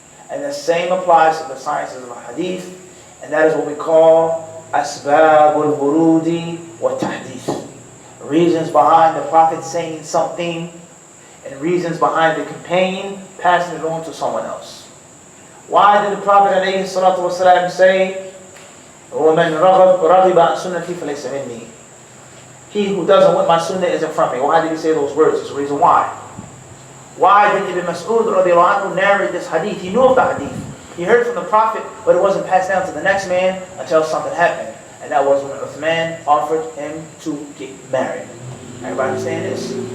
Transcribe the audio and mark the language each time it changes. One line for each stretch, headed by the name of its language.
English: And the same applies to the sciences of hadith, and that is what we call asbabul wurudi wa tahdith. Reasons behind the Prophet saying something, and reasons behind the companion passing it on to someone else. Why did the Prophet ﷺ say,
Arabic: وَمَنْ رَغِبَ عَنْ سُنَّتِي فَلَيْسَ مِنِّي?
English: He who doesn't want my sunnah isn't from me. Why did he say those words? There's a reason why. Why did Ibn Mas'ud radiallahu anhu narrate this hadith? He knew of the hadith. He heard from the Prophet, but it wasn't passed down to the next man until something happened. And that was when Uthman offered him to get married. Everybody understand this?